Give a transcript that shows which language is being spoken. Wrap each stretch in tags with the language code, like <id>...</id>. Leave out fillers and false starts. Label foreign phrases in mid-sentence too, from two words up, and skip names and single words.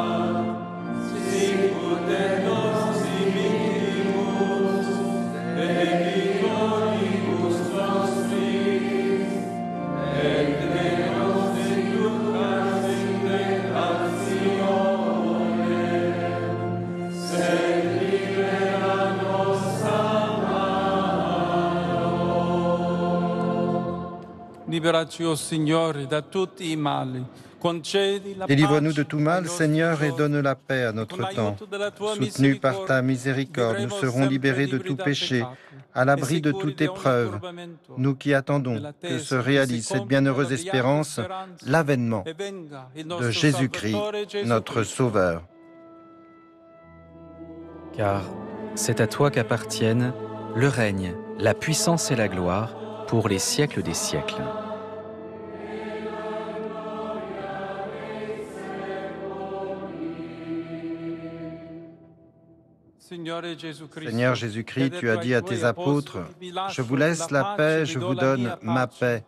<la>sicut et nos dimittimus debitoribus nostris, et ne nos inducas in tentatione, sed libera nos a malo.</la> <it>Liberaci, o Signore, da tutti i mali. Concedi la</it> <fr>Délivre-nous de</fr> <it>pace</it> <fr>tout mal,</fr> <it>ai</it> <fr>Seigneur, et</fr> <it>nostri</it> <fr>donne la paix à</fr> <it>giorni.</it> <fr>notre</fr> <it>Con</it> <fr>temps.</fr> <it>l'aiuto della tua</it> <fr>Soutenus par ta miséricorde, nous</fr> <it>vivremo</it> <fr>serons</fr> <it>sempre</it> <fr>libérés de</fr> <it>liberi</it> <fr>tout</fr> <it>da</it> <fr>péché,</fr> <it>peccato,</it> <fr>à l'abri</fr> <it>e</it> <fr>de</fr> <it>sicuri</it> <fr>toute</fr> <it>di ogni</it> <fr>épreuve,</fr> <it>turbamento,</it> <fr>nous qui attendons que se réalise cette bienheureuse espérance, l'avènement</fr> <it>e venga il</it> <fr>de</fr> <it>nostro</it> <fr>Jésus-Christ,</fr> <it>Salvatore Gesù</it> <fr>notre</fr> <it>Cristo.</it> <fr>Sauveur. Car c'est à toi qu'appartiennent le règne, la puissance et la gloire pour les siècles des siècles. Seigneur Jésus-Christ, tu as dit à tes apôtres, « Je vous laisse la paix, je vous donne ma paix.</fr>